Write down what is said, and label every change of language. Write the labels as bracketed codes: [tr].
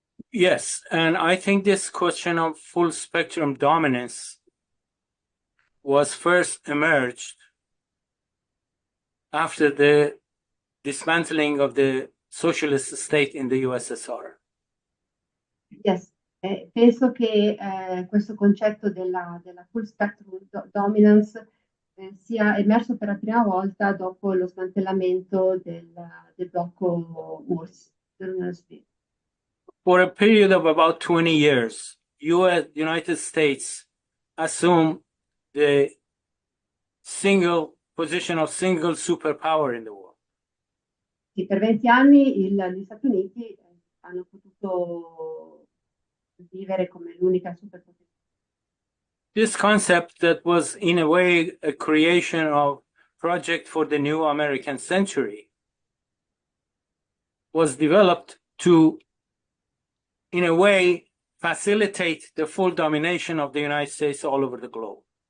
[en] Yes, and I think this question of full spectrum dominance was first emerged after the dismantling of the socialist state in the USSR. [it] Yes, penso che questo concetto della full spectrum dominance sia emerso per la prima volta dopo lo smantellamento del blocco URSS dell'Unione Sovietica. [en] For a period of about 20 years, United States assumed the single position of single superpower in the world. [it] Sì, per 20 anni gli Stati Uniti hanno potuto vivere come l'unica superpotenza. [en] This concept that was in a way a creation of project for the new American century was developed to, in a way, facilitate the full domination of the United States all over the globe.